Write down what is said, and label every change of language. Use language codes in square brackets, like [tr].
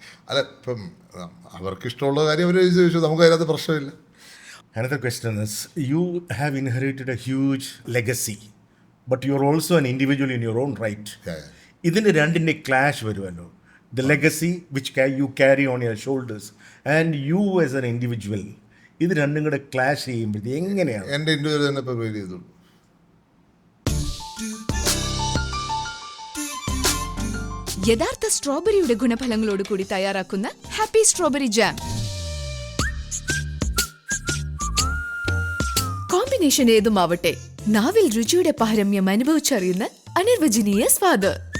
[ml] അല്ല, ഇപ്പം അവർക്ക് ഇഷ്ടമുള്ള കാര്യം അവർ എഴുതി വെച്ചു. നമുക്ക് അതിനകത്ത് പ്രശ്നമില്ല. [en] Another question is, you have inherited a huge legacy, but you're also an individual in your own right. [ml] ഇതിന് രണ്ടിൻ്റെ ക്ലാഷ് വരുമല്ലോ. [en] The legacy which you carry on your shoulders and you as an individual, [ml] ഇത് രണ്ടും കൂടെ clash ചെയ്യുമ്പോഴത്തേക്ക് എങ്ങനെയാണ്? എൻ്റെ individual തന്നെ പ്രൊവൈഡ് ചെയ്തോളൂ. യഥാർത്ഥ സ്ട്രോബെറിയുടെ ഗുണഫലങ്ങളോട് കൂടി തയ്യാറാക്കുന്ന ഹാപ്പി സ്ട്രോബെറി ജാം. കോമ്പിനേഷൻ ഏതുമാവട്ടെ, നാവിൽ രുചിയുടെ പാരമ്യം അനുഭവിച്ചറിയുന്ന അനിർവചനീയ സ്വാദ്.